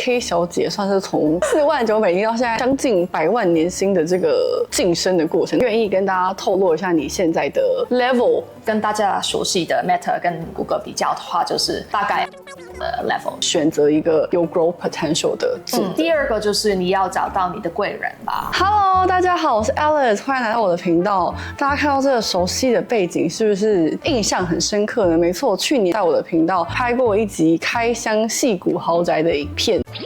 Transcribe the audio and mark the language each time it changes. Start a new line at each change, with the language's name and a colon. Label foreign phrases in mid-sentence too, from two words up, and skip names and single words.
Chinese: K 小姐算是從$49,000到現在將近100萬年薪的這個晉升的過程，願意跟大家透露一下你現在的 level？跟大家熟悉的 Meta 跟 Google 比較的話，就是大概level。選擇一個有
English: growth potential
Chinese: 的字。第二個就是你要找到你的貴人吧。 Hello， 大家好，我是 Alice， 歡迎來到我的頻道。大家看到這個熟悉的背景，是不是印象很深刻呢？沒錯，去年在我的頻道拍過一集開箱矽谷豪宅的影片。